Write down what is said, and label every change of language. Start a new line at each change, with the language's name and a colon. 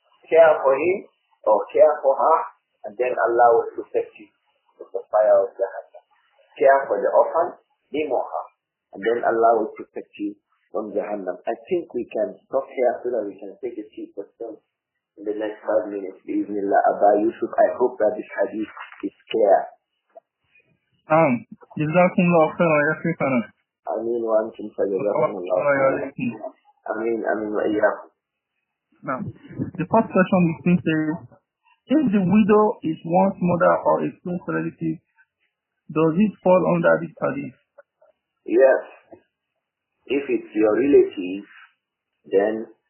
English: Care for him or care for her, and then Allah will protect you from the fire of Jahannam. Care for the orphan, him or her, and then Allah will protect you from Jahannam. I think we can stop here so that we can take a few questions in the next 5 minutes. Bismillah, Abba Yusuf, I hope that this hadith is clear.
Arabic: جزاكم الله خيرا يا شيخنا. آمين وأنتم فجزاكم الله خيرا. آمين آمين وإياكم.
English: Now, the first question is says, if the widow is one's mother or a close relative, does it fall under this hadith? Yes. If it's your relative, then